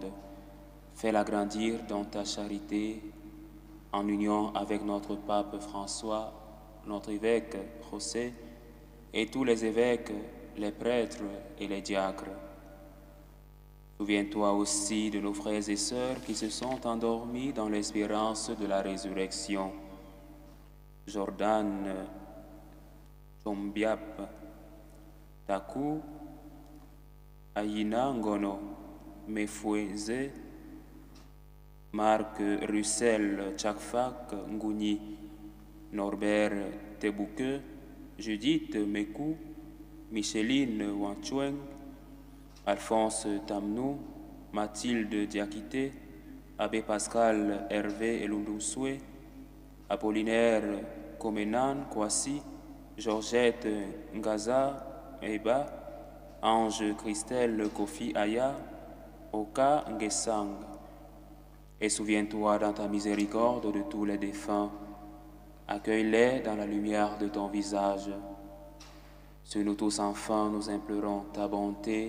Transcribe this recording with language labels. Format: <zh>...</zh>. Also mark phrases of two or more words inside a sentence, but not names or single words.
<fr>Fais-la grandir dans ta charité, en union avec notre pape François, notre évêque José, et tous les évêques, les prêtres et les diacres. Souviens-toi aussi de nos frères et sœurs qui se sont endormis dans l'espérance de la résurrection. Jordan, Chombiap, Taku, Aïna Ngono, Mefoueze, Marc Russell Tchakfak Ngouni, Norbert Tebouke, Judith Mekou, Micheline Wanchueng, Alphonse Tamnou, Mathilde Diakité, Abbé Pascal Hervé Elundousoué, Apollinaire Komenan Kwasi, Georgette Ngaza Eba, Ange Christelle Kofi Aya, Oka Ngesang. Et souviens-toi dans ta miséricorde de tous les défunts. Accueille-les dans la lumière de ton visage. Sur nous tous enfin, nous implorons ta bonté.</fr>